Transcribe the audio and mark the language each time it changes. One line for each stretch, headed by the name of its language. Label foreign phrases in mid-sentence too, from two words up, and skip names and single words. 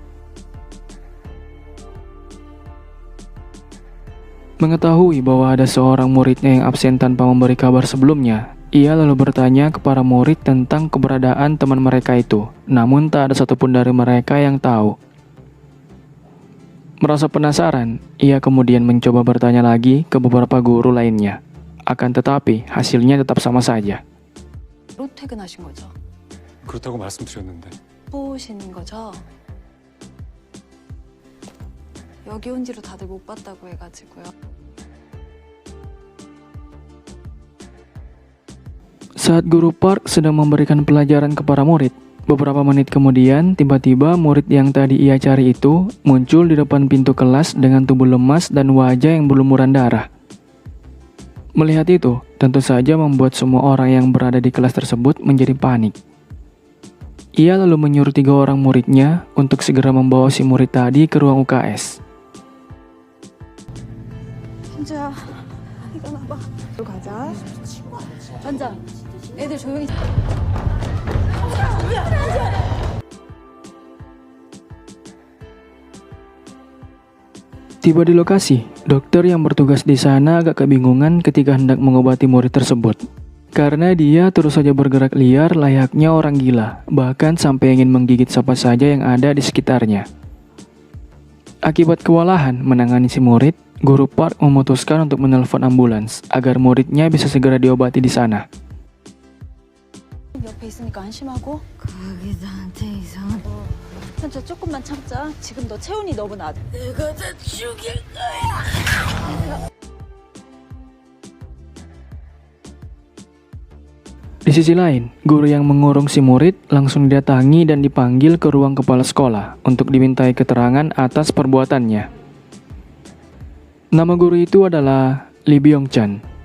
Indonesian: Mengetahui bahwa ada seorang muridnya yang absen tanpa memberi kabar sebelumnya, ia lalu bertanya ke para murid tentang keberadaan teman mereka itu, namun tak ada satupun dari mereka yang tahu. Merasa penasaran, ia kemudian mencoba bertanya lagi ke beberapa guru lainnya. Akan tetapi, hasilnya tetap sama saja.
Korean: 로 퇴근하신 거죠? 그렇다고 말씀드렸는데. 보시는 거죠? 여기 온 뒤로 다들 못 봤다고 해가지고요.
Indonesian: Saat guru Park sedang memberikan pelajaran kepada murid, beberapa menit kemudian tiba-tiba murid yang tadi ia cari itu muncul di depan pintu kelas dengan tubuh lemas dan wajah yang berlumuran darah. Melihat itu, tentu saja membuat semua orang yang berada di kelas tersebut menjadi panik. Ia lalu menyuruh 3 orang muridnya untuk segera membawa si murid tadi ke ruang UKS.
Korean: 현주야, 일어나봐. 또 가자. 반장, 애들 조용히.
Indonesian: Tiba di lokasi, dokter yang bertugas di sana agak kebingungan ketika hendak mengobati murid tersebut. Karena dia terus saja bergerak liar layaknya orang gila, bahkan sampai ingin menggigit siapa saja yang ada di sekitarnya. Akibat kewalahan menangani si murid, guru Park memutuskan untuk menelpon ambulans agar muridnya bisa segera diobati di sana.
Korean: 옆에 있으니까 안심하고. 그게 나한테 이상한. 현주야, 조금만 참자. 지금 너 채훈이 너무 낮아. 내가 다 죽일 거야.
Indonesian: Di sisi lain, guru yang mengurung si murid langsung didatangi dan dipanggil ke ruang kepala sekolah untuk dimintai keterangan atas perbuatannya. Nama guru itu adalah Lee Byung-chan.